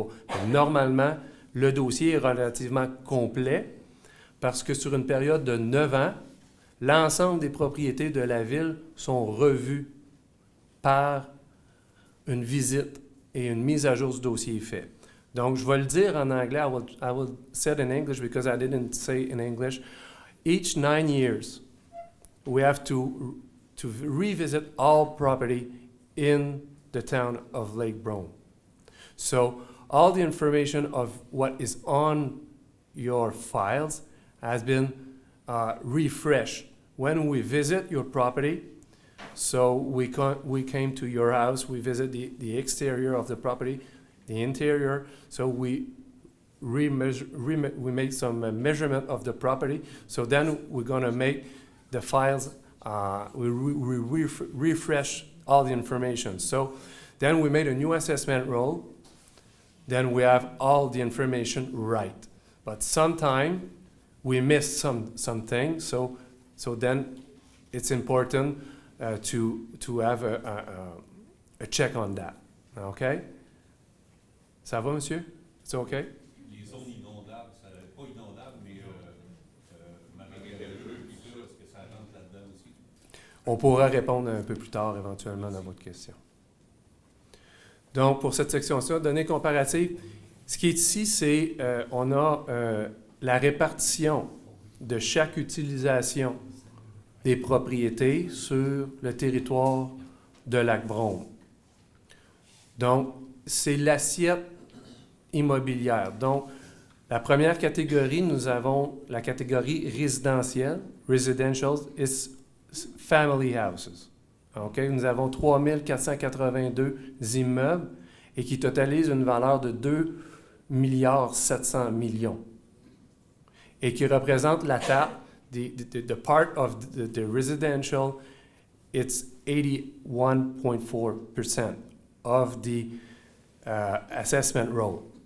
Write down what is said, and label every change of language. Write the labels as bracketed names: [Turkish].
[French] Donc, normalement, le dossier est relativement complet parce que sur une période de 9 ans, l'ensemble des propriétés de la ville sont revues par une visite et une mise à jour du dossier fait. Donc, je vais le dire en anglais, [English] I will say it in English because I didn't say in English. Each 9 years, we have to revisit all property in the town of Lake Brome. So all the information of what is on your files has been refreshed. When we visit your property, so we came to your house, we visit the exterior of the property, the interior, so we make some measurement of the property. So then we're going to make the files, we refresh all the information. So then we made a new assessment roll. Then we have all the information right. But sometimes we miss something. So then it's important to have a check on that. Okay? [French] Ça va, monsieur? [English] It's okay? [French] Les zones inondables, pas inondables, mais marécageuses, puis ça, est-ce que ça rentre là-dedans aussi? On pourra répondre un peu plus tard éventuellement dans votre question. Donc, pour cette section-là, données comparatives, ce qui est ici, c'est on a la répartition de chaque utilisation des propriétés sur le territoire de Lac-Brome. Donc, c'est l'assiette immobilière. Donc, la première catégorie, nous avons la catégorie résidentielle. [English] Residential is family houses. Okay? [French] Nous avons 3 482 immeubles et qui totalisent une valeur de 2 700 millions et qui représentent la taille, [English] the part of the residential, it's 81.4% of the assessment roll.